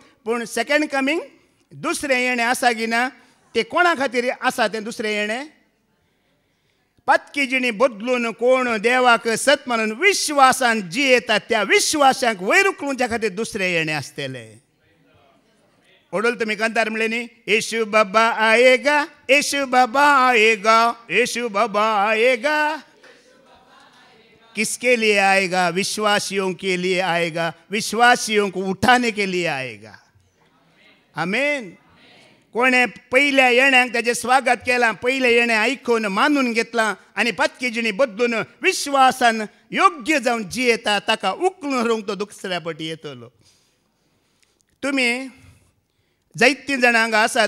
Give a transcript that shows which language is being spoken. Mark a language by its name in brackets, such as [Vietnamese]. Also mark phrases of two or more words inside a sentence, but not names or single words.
[Konkani] पूण [English] second coming [Konkani] दुसरें येणें आसा की ना तें कोणा खातीर आसा तें दुसरें येणें. पातकी जिणी बदलून कोण देवाक सत म्हणून विश्वासान जियेतात त्या विश्वासांक वयर उखलूच्या खातीर दुसरें येणें आसतलें. ओडोल तुमी कांतार म्हणलें न्ही. [Hindi] येशू बाबा आएगा, येशू बाबा आएगा, येशू बाबा आएगा. किसके लिए आएगा. विश्वासियों के लिए आएगा. विश्वासियों को उठाने के लिए आएगा. आमेन. [Konkani] कोणें पयल्या येण्याक ताजें स्वागत केलां, पयलें येणें आयकून मानून घेतलां आनी पातकी जिणी बदलून विश्वासान योग्य जावन जियेता ताका उखलून व्हरूंक तो दुसऱ्या फावटी येतलो. तुमी जायतीं जाणां हांगा आसात.